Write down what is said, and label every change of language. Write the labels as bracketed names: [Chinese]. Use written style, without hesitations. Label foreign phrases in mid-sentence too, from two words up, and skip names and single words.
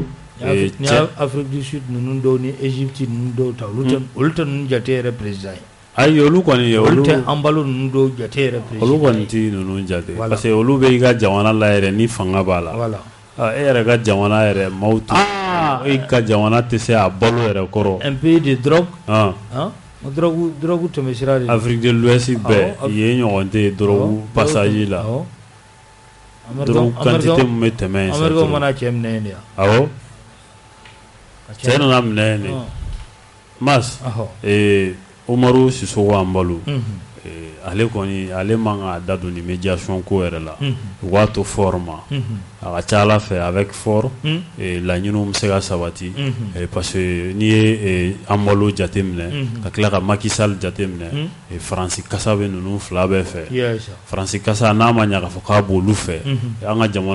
[Bambara] ni Afrique du Sud ninnu dɔw ni Égypte ninnu dɔw ta olu tɛ ninnu jate yɛrɛ président ye ayi olu kɔni olu tɛ an balo ninnu dɔw jate yɛrɛ président olu kɔni tɛ ninnu jate [French] parce que [Bambara] olu bɛ i ka jamana la yɛrɛ ni fanga b'a la e yɛrɛ ka jamana yɛrɛ maaw tɛ e ka jamana tɛ se a balo yɛrɛ kɔrɔ [French] un pays de drogue [Bambara] drogue tɛmɛ sira de Afrique de l'Ouest bɛɛ yen ɲɔgɔn tɛ drogue passage la drogue quantité min bɛ tɛmɛ yen Américain mana cɛ minɛ yen de awɔ cɛ nana minɛ yen de mas Umaru Sisoko an balo ale kɔni ale man ka da don ni médiation ko yɛrɛ la u k'a to Faure ma a ka ca Ala fɛ avec Faure laɲiniw bɛ se ka sabati [French] parce que [Bambara] n'i ye an balo jate minɛ ka tila ka Macky Sall jate minɛ Faransi kasa bɛ ninnu fila bɛɛ fɛ Faransi kasa n'a ma ɲɛ k'a fɔ k'a b'olu fɛ an ka jamana